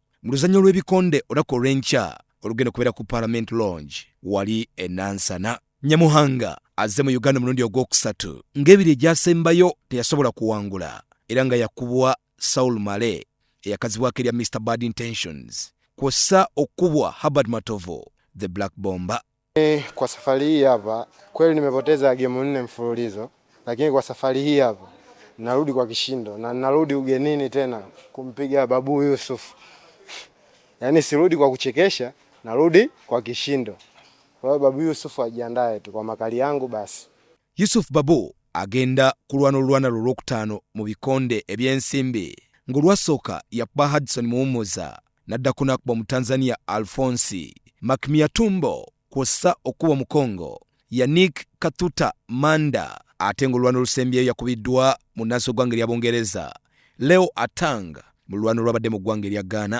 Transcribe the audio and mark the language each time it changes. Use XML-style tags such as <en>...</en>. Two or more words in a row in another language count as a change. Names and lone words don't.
<lg>mu luzannyiro lw'ebikonde olunaku olw'enkya olugenda kubeera ku Parliament Lounge wali e Nansana. Nyamuhanga azze mu Uganda mulundi ogwokusatu ng'ebiri egyasembayo teyasobola kuwangula era nga yakubwa Saul Male eyakazibwako erya Mr. Bad Intentions kw'ossa okubwa Herbert Matovo the Black Bomber.</lg> <sw>Kwa safari hii hapa kweli nimepoteza game 4 mfululizo, lakini kwa safari hii hapa narudi kwa kishindo na narudi ugenini tena kumpiga Babu Yusuf. Yaani sirudi kwa kuchekesha, narudi kwa kishindo. Kwa hiyo Babu Yusuf ajiandae tu kwa makali yangu basi.</sw> <lg>Yusuf Babu agenda kulwana olw'okutaano mu bikonde eby'ensimbi ng'olwasooka yakuba Hudson Muwummuza n'addako n'akuba mu Tanzania Alphonse Makmiatumbo kw'ossa okuba mu Congo Yannick Katuta Manda, ate ng'olwana olusembyeyo yakubiddwa mu nnansi w'eggwanga erya Bungereza Leo Atang mu lwana olwabadde mu ggwanga erya Ghana.</lg>